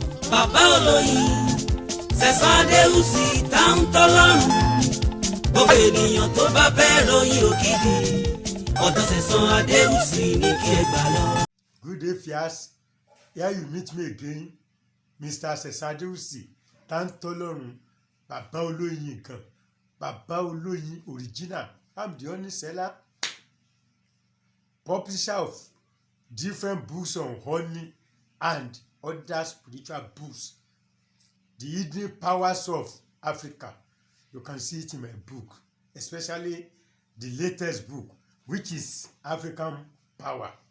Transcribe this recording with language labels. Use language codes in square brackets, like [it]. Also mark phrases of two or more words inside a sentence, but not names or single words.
[yo] bàbá olóyin Sẹ̀san Adéwùsì táwọn tọ́lọ́run gbogbo ènìyàn tó bá fẹ́ ròyìn òkìkí ọ̀dọ̀ Sẹ̀san Adéwùsì ní kí ẹ gbà lọ. [en] Good day, Fias. Here you meet me again, Mr. [yo] Sẹ̀san Adéwùsì táwọn tọ́lọ́run bàbá olóyin nǹkan bàbá olóyin original. [en] I'm the only seller, publisher of different books on honey and other spiritual books. The hidden powers of Africa. You can see it in my book, especially the latest book, which is African Power.